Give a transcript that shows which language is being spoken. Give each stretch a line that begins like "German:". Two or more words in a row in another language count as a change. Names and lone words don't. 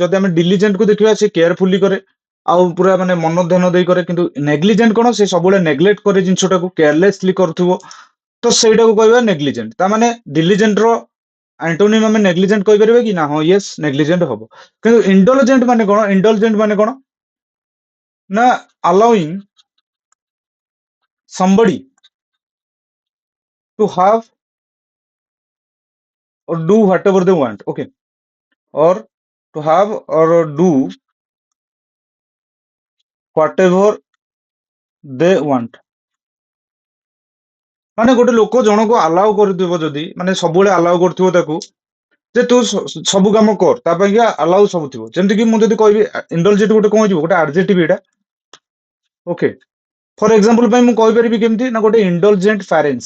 Odia: ଯଦି ଆମେ ଡିଲିଜେଣ୍ଟ କୁ ଦେଖିବା, ସେ କେୟାରଫୁଲି କରେ, ଆଉ ପୁରା ମାନେ ମନ ଧ୍ୟାନ ଦେଇ କରେ। କିନ୍ତୁ ନେଗ୍ଲିଜେଣ୍ଟ କଣ, ସେ ସବୁବେଳେ ନେଗ୍ଲେକ୍ଟ କରେ ଜିନିଷଟାକୁ, କେୟାରଲେସଲି କରୁଥିବ, ତ ସେଇଟାକୁ କହିବା ନେଗ୍ଲିଜେଣ୍ଟ। ତା ମାନେ ଡିଲିଜେଣ୍ଟ ର ଆଣ୍ଟୋନିମ ଆମେ ନେଗ୍ଲିଜେଣ୍ଟ କହିପାରିବା କି ନା, ହଁ
English: yes negligent
Odia: ହବ। କିନ୍ତୁ ଇଣ୍ଡଲଜେଣ୍ଟ ମାନେ କଣ, ଇଣ୍ଡଲଜେଣ୍ଟ ମାନେ କଣ ନା
English: allowing somebody to have or do whatever they want. Okay, or to have or do whatever they want।
Odia: ମାନେ ଗୋଟେ ଲୋକ ଜଣକୁ ଆଲାଉ କରୁଥିବ, ଯଦି ମାନେ ସବୁବେଳେ ଆଲାଉ କରୁଥିବ ତାକୁ, ଯେ ତୁ ସବୁ କାମ କର, ତା ପାଇଁ ଆଲାଉ ସବୁ ଥିବ। ଯେମିତି କି ମୁଁ ଯଦି କହିବି ଇଣ୍ଡଲଜେଣ୍ଟ ଗୋଟେ କଣ ହେଇଯିବ, ଗୋଟେ ଆଡଜେକ୍ଟିଭ ଏଇଟା। ଓକେ,
English: for example
Odia: ପାଇଁ ମୁଁ କହିପାରିବି କେମିତି ନା, ଗୋଟେ
English: indulgent parents.